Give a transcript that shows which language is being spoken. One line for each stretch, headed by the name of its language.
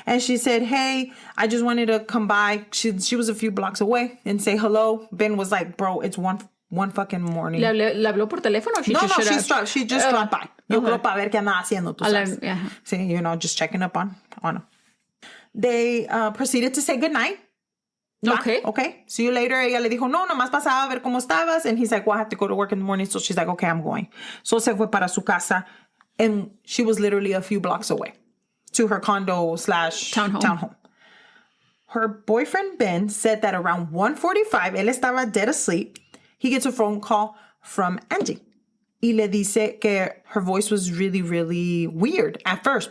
English: And she said, hey, I just wanted to come by. She was a few blocks away and say hello. Ben was like, bro, it's one fucking morning.
Spanish: ¿Le habló por teléfono?
English: She just dropped by.
Spanish: Yo creo para ver qué andaba haciendo, tú sabes.
English: Sí, just checking up on him. They proceeded to say goodnight. Okay. See you later.
Spanish: Ella le dijo, no, nomás pasaba a ver cómo estabas.
English: And he's like, well, I have to go to work in the morning. So she's like, okay, I'm going. So
Spanish: se fue para su casa.
English: And she was literally a few blocks away to her condo / townhome. Her boyfriend, Ben, said that around 1:45,
Spanish: él estaba
English: dead asleep. He gets a phone call from Angie.
Spanish: Y le dice que
English: her voice was really, really weird at first.